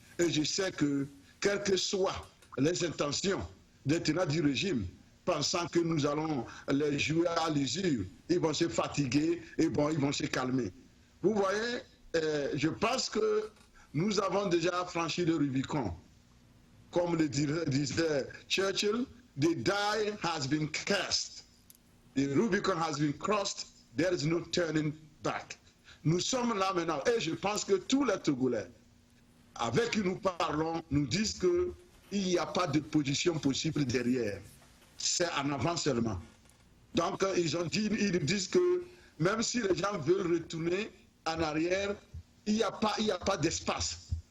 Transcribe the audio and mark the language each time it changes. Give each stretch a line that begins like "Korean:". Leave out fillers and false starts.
French: Et je sais que, quelles que soient les intentions des tenants du régime, pensant que nous allons les jouer à l'usure, ils vont se fatiguer et bon, ils vont se calmer. Vous voyez, je pense que nous avons déjà franchi le Rubicon. Comme le disait Churchill,
English: the die has been cast. The Rubicon has been crossed. There is no turning back.
French: Nous sommes là maintenant et je pense que tous les Togolais, avec qui nous parlons, nous disent qu'il n'y a pas de position possible derrière. C'est en avant seulement. Donc ils disent que même si les gens veulent retourner en arrière, il n'y a pas d'espace.